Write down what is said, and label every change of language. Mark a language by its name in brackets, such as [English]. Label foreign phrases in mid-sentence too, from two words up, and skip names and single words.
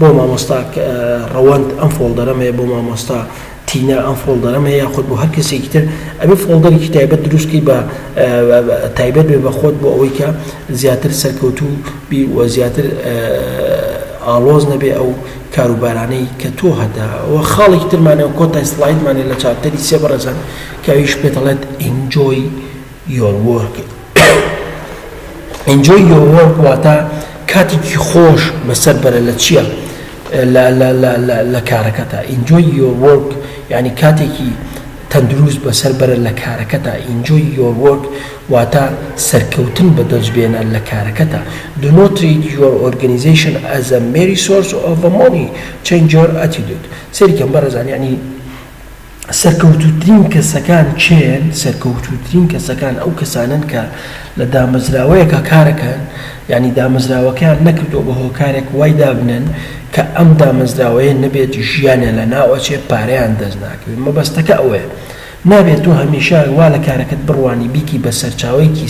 [Central Kurdish] مامۆستا ڕەوەند ئەم فۆڵدەرەم هەیە بۆ مامۆستا تینە ئەم فۆڵدەرەم هەیە یاخود بۆ هەر کەسێکی تر ئەبێ فۆڵدەرێکی تایبەت دروستکەی بە تایبەت بێ بە خۆت بۆ ئەوەی کە زیاتر سەرکەوتوو بی و زیاتر ئاڵۆز نەبێ ئەو کاروبارانەی کە تۆ هەداوە خاڵێکی ترمانەوە کۆتای سلایدمانێ لە چاپتەری سێ بەڕێزان کە ئەویش پێدەڵێت [English] enjoy your work enjoy your work [Central Kurdish] واتە کاتێکی خۆش بەسەر بەرە لە چییە لە کارەکەتە [English] enjoy your work [Central Kurdish] یعنی کاتێکی تەندروست بەسەر بەرە لە کارەکەتە [English] enjoy your work [Central Kurdish] واتە سەرکەوتن بەدەستبێنە لە کارەکەتە [English] do not treat your organization as a mere source of money change your attitude [Central Kurdish] سەریکەم بەڕێزان یعنی سەرکەوتوترین کەسەکان چێن سەرکەوتوترین کەسەکان ئەو کەسانن کە لە دامەزراوەیەکە کارەکەن یعنی دامەزراوەکەیان نەکردو بە هۆکارێک وای دابنن کە ئەم دامەزراوەیە نەبێت ژیانە لە ناوەچێ پارەیان دەست ناکەوێت مەبەستەکە ئەوەیە نابێت تۆ هەمیشە وا لە کارەکەت بڕوانی بیکی بە سەرچاوەیەکی